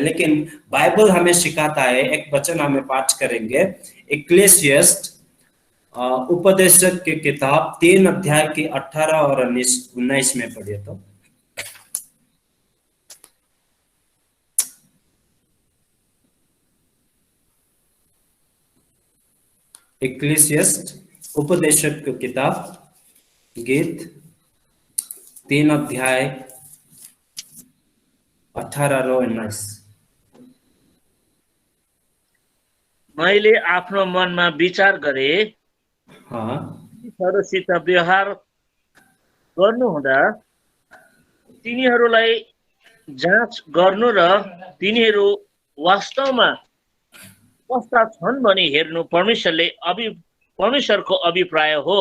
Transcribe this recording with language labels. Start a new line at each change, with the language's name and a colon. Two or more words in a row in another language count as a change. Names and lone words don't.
Hindi: लेकिन बाइबल हमें सिखाता है, एक वचन हमें पाठ करेंगे, इक्लेसियस्ट उपदेशक की किताब 3 अध्याय की 18 और 19 में पढ़िए तो। इक्लेसियस्ट उपदेशक की किताब गीत 3 अध्याय 18 र 19।
Nepali: मैले आफ्नो मनमा विचार गरे, तिनीहरूसित व्यवहार गर्नुहुँदा तिनीहरूलाई जाँच गर्नु र तिनीहरू वास्तवमा कस्ता छन् भनी हेर्नु परमेश्वरको अभिप्राय हो।